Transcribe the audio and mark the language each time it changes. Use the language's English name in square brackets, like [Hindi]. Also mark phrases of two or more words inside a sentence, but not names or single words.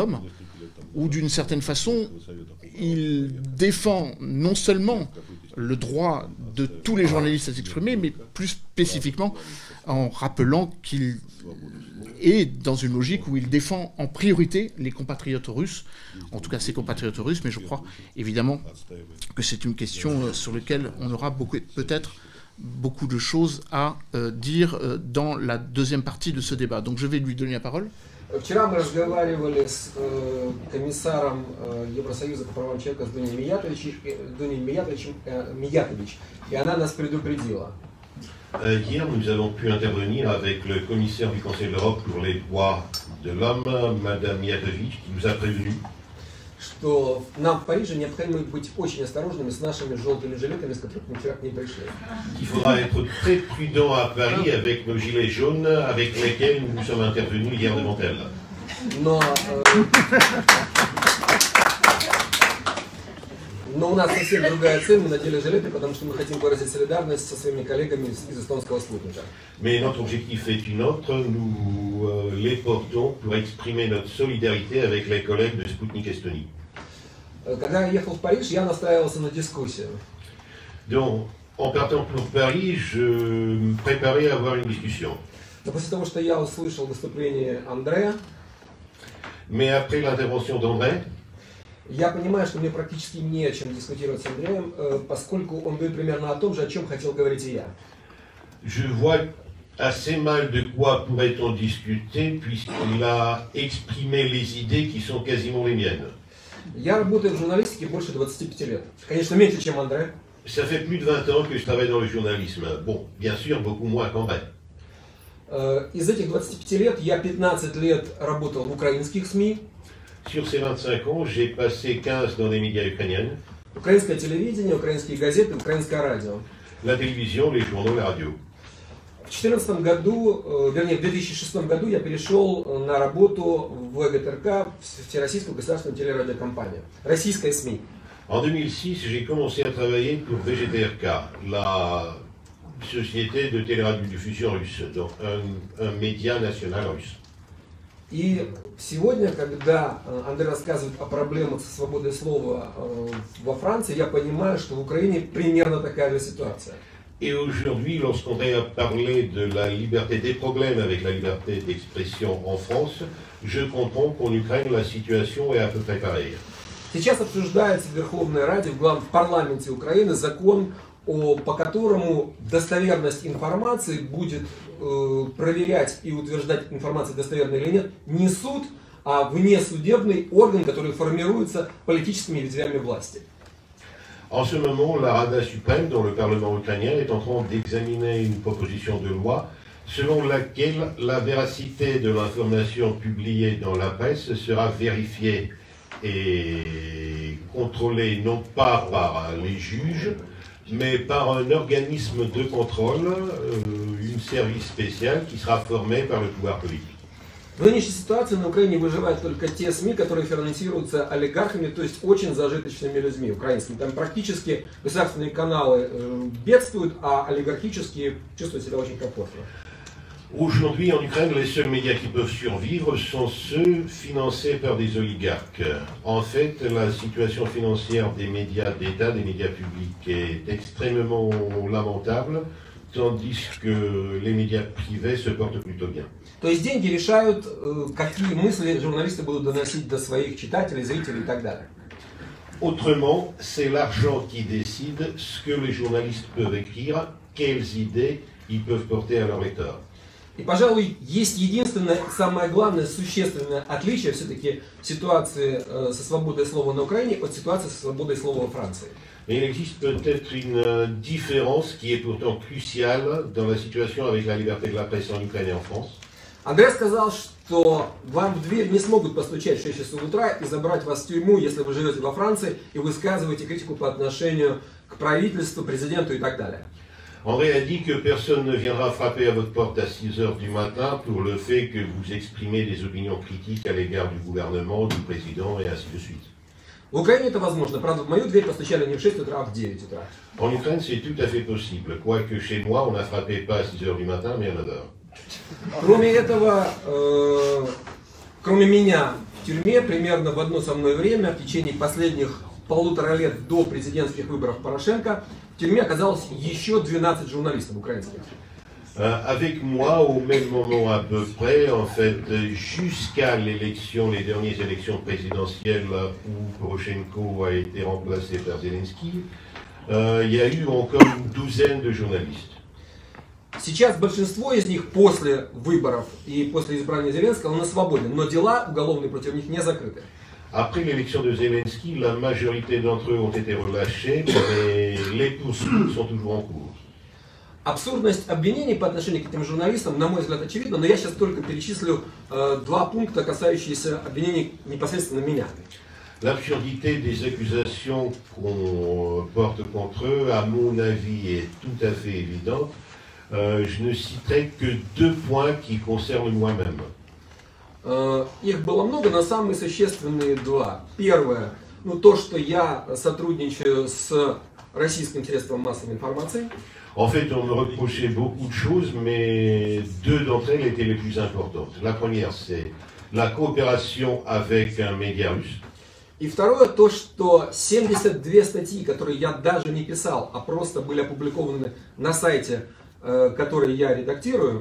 [French] l'homme, où d'une certaine façon il défend non seulement le droit de tous les journalistes à s'exprimer, mais plus spécifiquement en rappelant qu'il est dans une logique où il défend en priorité les compatriotes russes, en tout cas ses compatriotes russes, mais je crois évidemment que c'est une question sur laquelle on aura peut-être beaucoup de choses à dire dans la deuxième partie de ce débat. Donc je vais lui donner la parole. [Russian] Вчера мы разговаривали с комиссаром Евросоюза по правам человека с Дуней Миятович, и она нас предупредила. [French] Hier, nous avons pu intervenir avec le commissaire du Conseil de l'Europe pour les droits de l'homme, Madame Mijatović, qui nous a prévenu [Russian] что нам в Париже необходимо быть очень осторожными с нашими желтыми жилетами, с которыми мы вчера к ней пришли. [French] Il faudra être très prudent à Paris avec nos gilets jaunes avec lesquels nous sommes intervenus hier devant elle. [Russian] Но у нас совсем другая цель, мы надели жилеты, потому что мы хотим выразить солидарность со своими коллегами из эстонского спутника. [French] Mais notre objectif est une autre, nous les portons pour exprimer notre solidarité avec les collègues de Sputnik Estonie. [Russian] Когда я ехал в Париж, я настраивался на дискуссию. [French] Donc, en partant pour Paris, je me préparais à avoir une discussion. [Russian] Но после того, что я услышал выступление Андрея, [French] mais après l'intervention d'André, [Russian] я понимаю, что мне практически не о чем дискутировать с Андреем, поскольку он говорит примерно о том же, о чем хотел говорить и я. [French] Je vois assez mal de quoi pourrait-on discuter puisqu'il a exprimé les idées qui sont quasiment les miennes. [Russian] Я работаю в журналистике больше 25 лет. Конечно, меньше, чем Андре. [French] Ça fait plus de 20 ans que je travaille dans le journalisme. Bon, bien sûr, beaucoup moins qu'André. [Russian] Из этих 25 лет я 15 лет работал в украинских СМИ. [French] Sur ces 25 ans, j'ai passé 15 dans les médias ukrainiens. [Russian] Украинское телевидение, украинские газеты, украинское радио. [French] La télévision, les journaux, la radio. [Russian] В 2014 году, вернее, в 2006 году я перешел на работу в ВГТРК, Всероссийскую государственную телерадиокомпанию, российская СМИ. [French] En 2006, j'ai commencé à travailler pour VGTRK, la société de téléradiodiffusion russe, donc un média national russe. [Russian] И сегодня, когда Андрей рассказывает о проблемах со свободой слова во Франции, я понимаю, что в Украине примерно такая же ситуация. [French] Et aujourd'hui, lorsqu'on a parlé de la liberté, des problèmes avec la liberté d'expression en France, je comprends qu'en Ukraine, la situation est à peu près pareille. [Russian] Сейчас обсуждается в Верховной Раде, в парламенте Украины, закон, по которому достоверность информации будет проверять и утверждать, информация достоверная или нет, не суд, а внесудебный орган, который формируется политическими ветвями власти. [French] En ce moment, la Rada suprême, dans le Parlement ukrainien, est en train d'examiner une proposition de loi selon laquelle la véracité de l'information publiée dans la presse sera vérifiée et contrôlée non pas par les juges, mais par un organisme de contrôle, un service spécial qui sera formé par le pouvoir politique. [Russian] В нынешней ситуации на Украине выживают только те СМИ, которые финансируются олигархами, то есть очень зажиточными людьми украинскими. Там практически государственные каналы бедствуют, а олигархические чувствуют себя очень комфортно. [French] Aujourd'hui, en Ukraine, les seuls médias qui peuvent survivre sont ceux financés par des oligarques. En fait, la situation financière des médias d'État, des médias publics, est extrêmement lamentable, tandis que les médias privés se portent plutôt bien. [Russian] То есть деньги решают, какие мысли журналисты будут доносить до своих читателей, зрителей и так далее. [French] Autrement, c'est l'argent qui décide ce que les journalistes peuvent écrire, quelles idées ils peuvent porter à leurs lecteurs. [Russian] И, пожалуй, есть единственное, самое главное, существенное отличие все-таки ситуации со свободой слова на Украине от ситуации со свободой слова во Франции. [French] Mais il existe peut-être une différence qui est pourtant cruciale dans la situation avec la liberté de la presse en Ukraine et en France. [Russian] Андре сказал, что вам в дверь не смогут постучать в 6 часов утра и забрать вас в тюрьму, если вы живете во Франции и высказываете критику по отношению к правительству, президенту и так далее. [French] André a dit que personne ne viendra frapper à votre porte à 6 heures du matin pour le fait que vous exprimez des opinions critiques à l'égard du gouvernement, du président et ainsi de suite. [Russian] В Украине это возможно. Правда, в мою дверь постучали не в 6 утра, а в 9 утра. [French] En Ukraine, c'est tout à fait possible, quoique chez moi, on n'a frappé pas à 6 heures du matin, mais à 9 heures. [Russian] Кроме этого, кроме меня в тюрьме, примерно в одно со мной время, в течение последних 1,5 лет до президентских выборов Порошенко, в тюрьме оказалось еще 12 журналистов украинских. [French] Avec moi, au même moment à peu près, en fait, jusqu'à l'élection, les dernières élections présidentielles où Poroshenko a été remplacé par Zelensky, il y a eu encore une douzaine de journalistes. [Russian] Сейчас большинство из них после выборов и после избрания Зеленского на свободе, но дела уголовные против них не закрыты. [French] Après l'élection de Zelensky, la majorité d'entre eux ont été relâchés, mais les poursuites sont toujours en cours. [Russian] Абсурдность обвинений по отношению к этим журналистам, на мой взгляд, очевидна, но я сейчас только перечислю 2 пункта, касающиеся обвинений непосредственно меня. [French] L'absurdité des accusations qu'on porte contre eux, à mon avis, est tout à fait évidente. Je ne citerai que 2 points qui concernent moi-même. [Russian] Их было много, но самые существенные 2. Первое, то, что я сотрудничаю с российским средством массовой информации. [French] En fait, on me reprochait beaucoup de choses, mais 2 d'entre elles étaient les plus importantes. La première, c'est la coopération avec un média russe. [Russian] И второе, то, что 72 статьи, которые я даже не писал, а просто были опубликованы на сайте, который я редактирую.